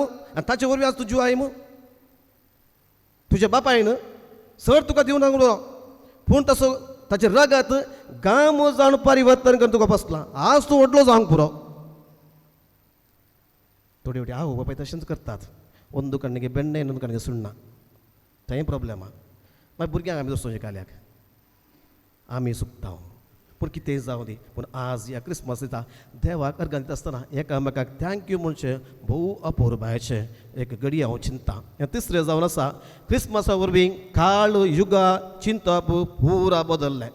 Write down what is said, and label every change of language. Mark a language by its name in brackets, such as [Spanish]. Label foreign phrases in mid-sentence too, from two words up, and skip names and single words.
[Konkani] आनी ताचे वरवीं आज तुजी आई मू. तुज्या बापायन सर तुका दिवना म्हणून पूण तसो ताचे रगत गाम जावन परिवर्तन करून तुका बसला. आज तूं व्हडलो जावंक पुरो. थोडी थोडी आवय बापाय तशेंच करतात. [Kannada] ಒಂದು ಕಣ್ಣಿಗೆ ಬೆಣ್ಣೆ ಇನ್ನೊಂದು ಕಣ್ಣಿಗೆ ಸುಣ್ಣ. [Konkani] थंय प्रॉब्लेम आहा. मागीर भुरग्यांक आमी तसो शिकयल्याक आमी सुकता. पूण कितेंय जावं दी, पूण आज ह्या क्रिस्मस दिता देवाक अर्घ दिता आसतना एकामेकाक थँक्यू म्हणचें भोव अपुरबायचें एक घडी हांव चिंता. हें तिसरें जावन आसा क्रिस्मसा वरवीं काळ युगा चिंतप पुरा बदल्लें.